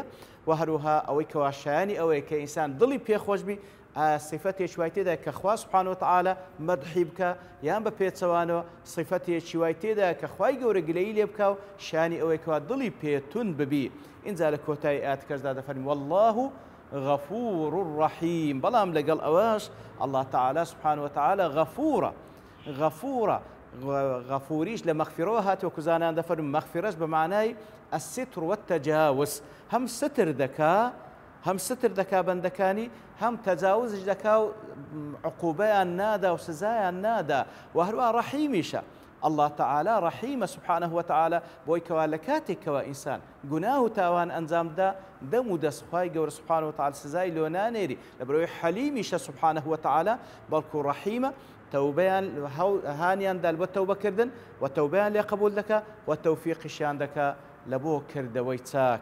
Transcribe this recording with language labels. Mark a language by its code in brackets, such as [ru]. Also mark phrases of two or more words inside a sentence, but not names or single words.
[ckb] و هەروەها ئەوەی کەوا شایانی ئەوەیە کە ئینسان دڵی پێخۆش بی صفەتێکی وای تێدا کە خوا [ar] سوبحانە و تەعالە [ckb] مەدحی بکە، یان بە پێچەوانەوە صفەتێکی وای تێدا کە خوای گەورە گلەیی لێ بکە و شانی ئەوەی کەوا دڵی پێتون ببی. اینجا لە کۆتایی ئاەتەکەشدا دەفەرمی [ar] والله غەفور ڕەحیم. [ckb] بەڵام لەگەڵ ئەوەش [ar] الله تعالى سبحانه وتعالى [ckb] غەفورە. غەفوریش لە مەغفیرەوە هاتووە کوزانیان دەفەرمون مەغفیرەش بە معنای [ar] الستر والتجاوز، [ckb] هەم ستر دەکا بەندەکانی، هەم تەجاوزش دەکا و عقوبەیان نادا و سزایان نادا. و هەروە ڕەحیمیشە. [ar] الله تعالى رحيم سبحانه وتعالى [ckb] بۆی کەوا لە کاتێکەوە ئینسان گوناه و تاوان ئەنجامدا دەم و دەستخوای گەورە [ar] سبحانه وتعالى [ckb] سزای لۆ نانێری، لەبەرەوەی حەلیمیشە [ar] سبحانه وتعالى [ckb] بەڵکو ڕەحیمە. تەوبەیان هانیان دال بۆ تەوبەکردن و تەوبەیان لێ قبول دەکا و تەوفیقیشیان دەکا لە بۆ کردەوەی چاک.